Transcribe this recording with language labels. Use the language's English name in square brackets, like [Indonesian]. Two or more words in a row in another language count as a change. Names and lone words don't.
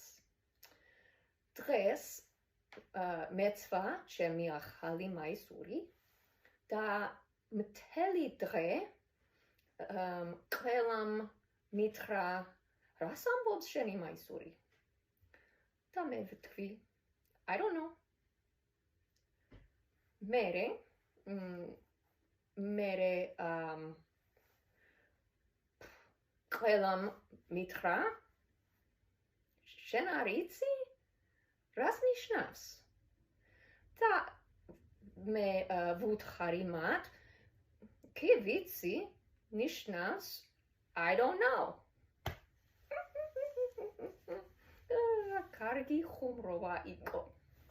[Georgian] დღეს მეცვა ჩემი ახალი მაისური და მთელი დღე ყველამ მითხრა რას ამბობს შენი მაისური? და მე ვთქვი, [English] I don't know. [Georgian] მერე ყველამ მითხრა შენ არ იცი? რას ნიშნავს? და მე ვუთხარი მათ, კი ვიცი, ნიშნავს [English] I don't know. [Georgian] კარგი ხუმრობა იყო.